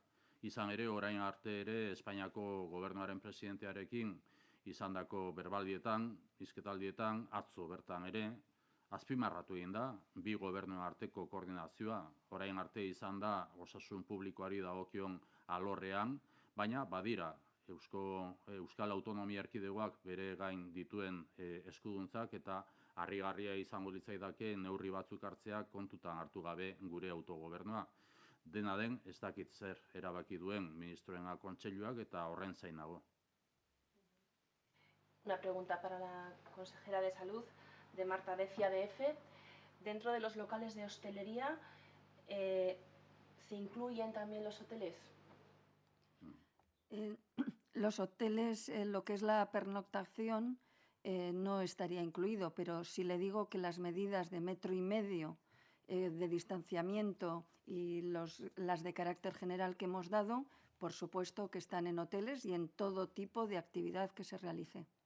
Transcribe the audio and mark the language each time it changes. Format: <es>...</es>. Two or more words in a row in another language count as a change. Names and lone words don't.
<eu>Izan ere, orain arte ere Espainiako gobernuaren presidentearekin izandako berbaldietan, hizketaldietan, atzo bertan ere, azpimarratu egin da, bi gobernuen arteko koordinazioa, orain arte izan da osasun publikoari dagokion alorrean, baina badira Euskal Autonomia Erkidegoak bere gain dituen eskuduntzak eta harrigarria izango litzaidake neurri batzuk hartzea kontutan hartu gabe gure autogobernua. Dena den, ez dakit zer erabaki duen ministroen kontseiluak eta horren zain nago.</eu> <es>Una pregunta para la consejera de Salud, de Marta Becia, de EFE. Dentro de los locales de hostelería, ¿se incluyen también los hoteles? Los hoteles, lo que es la pernoctación, no estaría incluido, pero si le digo que las medidas de 1,5 metros de distanciamiento y las de carácter general que hemos dado, por supuesto que están en hoteles y en todo tipo de actividad que se realice.</es>